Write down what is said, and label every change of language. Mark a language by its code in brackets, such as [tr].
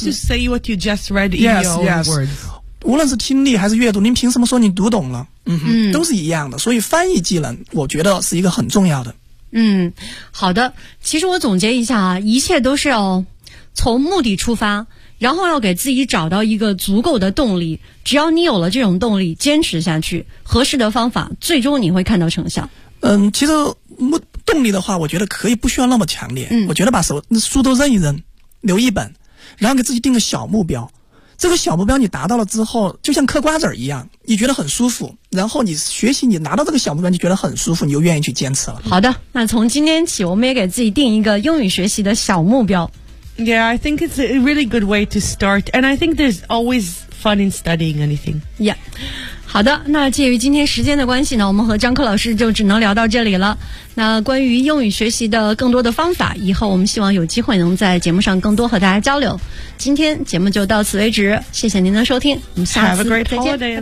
[en] Try to say what you just read in your own words. [zh] 无论是听力还是阅读，您凭什么说你读懂了？都是一样的。所以翻译技能，我觉得是一个很重要的。好的。其实我总结一下啊，一切都是要从目的出发，然后要给自己找到一个足够的动力，只要你有了这种动力坚持下去，合适的方法最终你会看到成效。其实动力的话我觉得可以不需要那么强烈，我觉得把手书都扔一扔，留一本，然后给自己定个小目标，这个小目标你达到了之后就像嗑瓜子一样，你觉得很舒服，然后你学习，你拿到这个小目标你觉得很舒服，你就愿意去坚持了。好的，那从今天起我们也给自己定一个英语学习的小目标。 [en] Yeah, I think it's a really good way to start. And I think there's always fun in studying anything. Yeah. [zh] 好的，那介于今天时间的关系呢，我们和张克老师就只能聊到这里了。那关于英语学习的更多的方法，以后我们希望有机会能在节目上更多和大家交流。今天节目就到此为止，谢谢您的收听，我们下次再见。 [en] Have a great holiday.